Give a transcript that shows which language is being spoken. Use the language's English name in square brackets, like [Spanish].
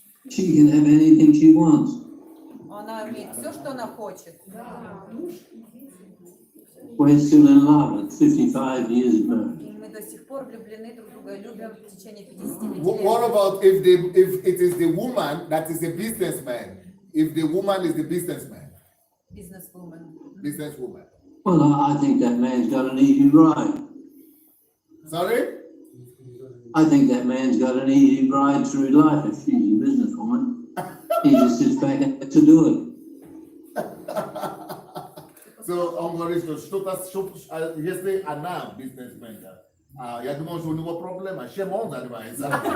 [English] She can have anything she wants. [Russian] Она имеет все, что она хочет. [English] We're still in love at 55 years of marriage. [Russian] И мы до сих пор влюблены друг в друга, любим в течение 55 [English] What [Russian] лет. [English] about if it is the woman that is a businessman? If the woman is the businessman, businesswoman. Well, I think that man's got an easy ride. Sorry? I think that man's got an easy ride through life if she's a businesswoman. He just sits back and has to do it. [Russian] So, он говорит, что если она бизнесмен, я думаю, что у него проблема, чем он занимается.